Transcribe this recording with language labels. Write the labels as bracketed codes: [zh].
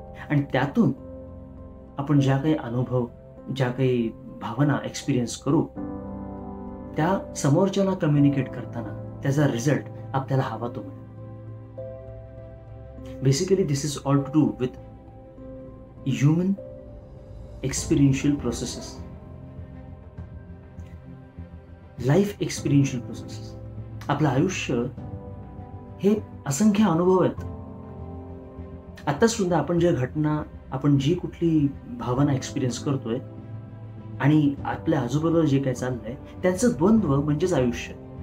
[mr] आणि त्यातून आपण ज्या काही अनुभव, ज्या काही भावना एक्सपिरियन्स करू, त्या समोरच्याला कम्युनिकेट करताना त्याचा रिझल्ट आपल्याला हवा तो मिळेल. [en] Basically, this is all to do with human experiential processes. Life experiential process. [mr] आपलं आयुष्य हे असंख्य अनुभव आहेत. आता सुद्धा आपण ज्या घटना, आपण जी कुठली भावना एक्सपिरियन्स करतोय आणि आपल्या आजूबाजूला जे काही चाललंय त्यांचं द्वंद्व म्हणजेच आयुष्य.